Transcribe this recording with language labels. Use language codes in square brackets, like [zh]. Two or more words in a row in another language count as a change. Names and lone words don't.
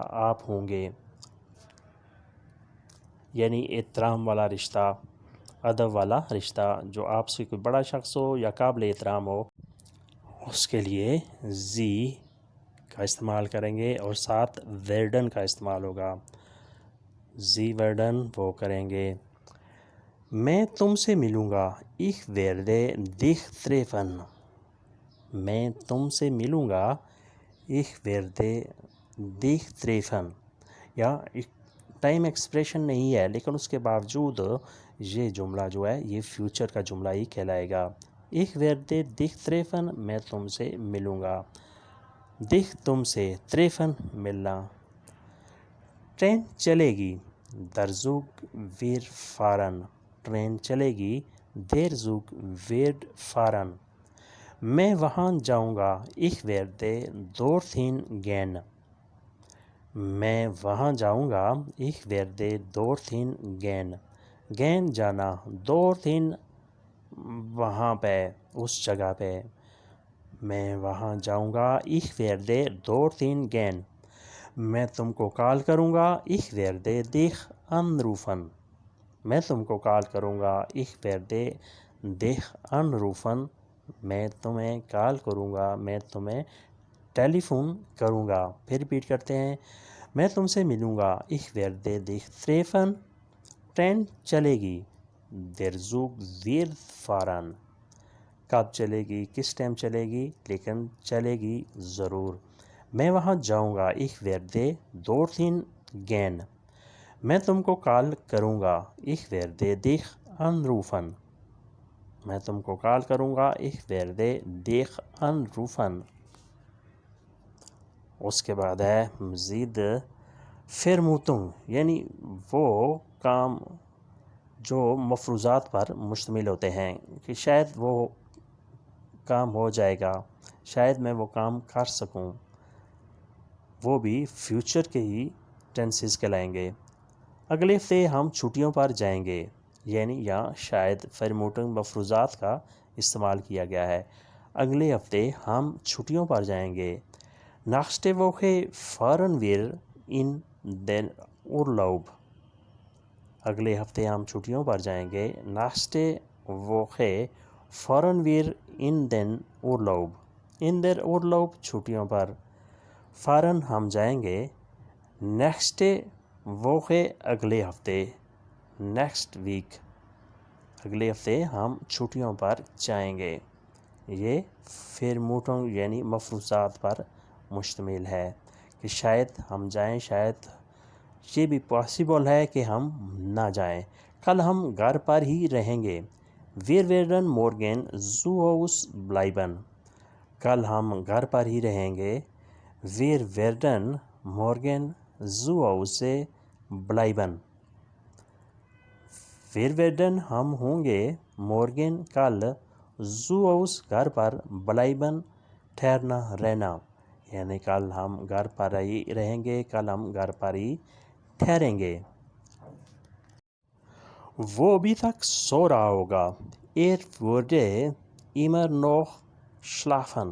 [ur] آپ ہوں گے یعنی احترام والا رشتہ، ادب والا رشتہ، جو آپ سے کوئی بڑا شخص ہو یا قابل احترام ہو اس کے لیے جی کا استعمال کریں گے اور ساتھ ویرڈن کا استعمال ہوگا. جی ورڈن وہ کریں گے۔ میں تم سے ملوں گا. [de] Ich werde dich treffen। [ur] میں تم سے ملوں گا. [de] Ich werde dich treffen. [ur] یا ٹائم ایکسپریشن نہیں ہے لیکن اس کے باوجود یہ جملہ جو ہے یہ فیوچر کا جملہ ہی کہلائے گا. [de] Ich werde dich treffen. [ur] میں تم سے ملوں گا. dich تم سے, treffen ملنا. ٹرین چلے گی. [de] Der Zug wird fahren. [ur] ٹرین چلے گی. [de] Der Zug wird fahren. [ur] میں وہاں جاؤں گا. [de] Ich werde dorthin gehen. [ur] میں وہاں جاؤں گا. [de] Ich werde dorthin gehen. [ur] gehen جانا. dorthin وہاں پہ, اس جگہ پہ. میں وہاں جاؤں گا. [de] Ich werde dorthin gehen. [ur] میں تم کو کال کروں گا. [de] Ich werde dich anrufen. [ur] میں تم کو کال کروں گا. [de] Ich werde dich anrufen. [ur] میں تمہیں کال کروں گا. میں تمہیں ٹیلی فون کروں گا. پھر ریپیٹ کرتے ہیں. میں تم سے ملوں گا. [de] Ich werde dich treffen. [ur] ٹرین چلے گی. [de] Der Zug wird fahren. [ur] کب چلے گی, کس ٹائم چلے گی, لیکن چلے گی ضرور. میں وہاں جاؤں گا. [de] Ich werde dorthin gehen. [ur] میں تم کو کال کروں گا. [de] Ich werde dich anrufen. [ur] میں تم کو کال کروں گا. [de] Ich werde dich anrufen. [ur] اس کے بعد ہے مزید Vermutung, یعنی وہ کام جو مفروضات پر مشتمل ہوتے ہیں کہ شاید وہ کام ہو جائے گا, شاید میں وہ کام کر سکوں. وہ بھی فیوچر کے ہی ٹینسز کہلائیں گے. اگلے ہفتے ہم چھٹیوں پر جائیں گے. یعنی یہاں شاید فرموٹنگ مفروضات کا استعمال کیا گیا ہے. اگلے ہفتے ہم چھٹیوں پر جائیں گے. [de] Nächste Woche fahren wir in den Urlaub. [ur] اگلے ہفتے ہم چھٹیوں پر جائیں گے. [de] Nächste Woche fahren wir in den Urlaub. In der Urlaub [ur] چھٹیوں پر. fahren ہم جائیں گے. [de] Nächste Woche [ur] اگلے ہفتے. [en] Next week [ur] اگلے ہفتے ہم چھٹیوں پر جائیں گے. یہ Vermutung یعنی مفروضات پر مشتمل ہے کہ شاید ہم جائیں, شاید یہ بھی پاسبل ہے کہ ہم نہ جائیں. کل ہم گھر پر ہی رہیں گے. [de] Wir werden morgen zu Hause bleiben. [ur] کل ہم گھر پر ہی رہیں گے. [de] Wir werden morgen zu Hause bleiben. Wir werden [ur] ہم ہوں گے. morgen کل. [de] zu Hause [ur] گھر پر. bleiben ٹھہرنا, رہنا. یعنی کل ہم گھر پر ہی رہیں گے, کل ہم گھر پر ہی ٹھہریں گے. وہ ابھی تک سو رہا ہوگا. [de] Er würde immer noch schlafen.